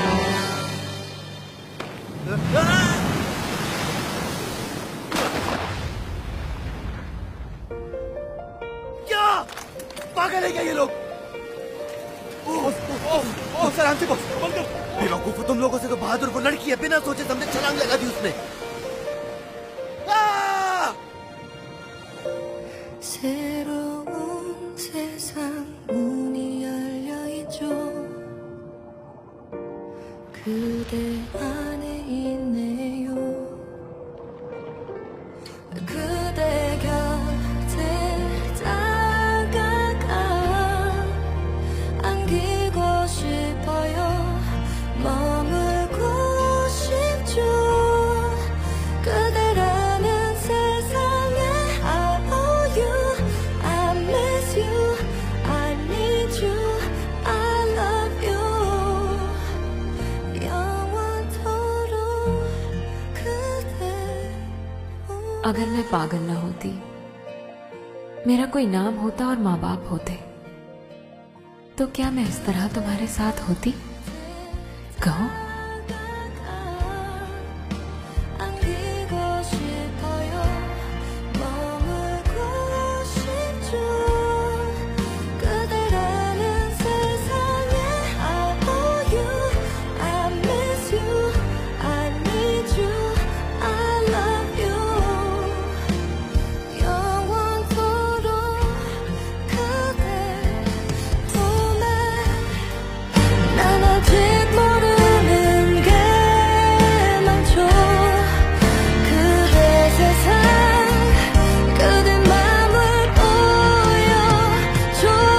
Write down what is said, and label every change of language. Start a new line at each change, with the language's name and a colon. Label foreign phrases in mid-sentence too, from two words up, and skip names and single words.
Hindi: क्या पागल है क्या ये लोग? आराम से बेवकूफ हो तुम लोगों से। तो बहादुर को लड़की है, बिना सोचे समझे छलांग लगा दी उसने।
Korean: 새로운 세상 문이 열려 있죠. 그대 안에 있네요. 그대 곁에 다가가 안기고 싶어요. 머물고 싶죠. 그대라는 세상에
English: I owe you, I miss you, I need you, I love you.
Korean: 영원토록 그대.
Hindi: अगर मैं पागल न होती, मेरा कोई नाम होता और माँ बाप होते, तो क्या मैं इस तरह तुम्हारे साथ होती? कहो।
Korean: 안기고 싶어요. 머물고 싶죠. 그대라는 세상에
English: I owe you, I miss you, I need you, I love you.
Korean: 영원토록 그대 품에. 난 아직 모르는 게 많죠. 그대 세상, 그대 맘을 보여줘요.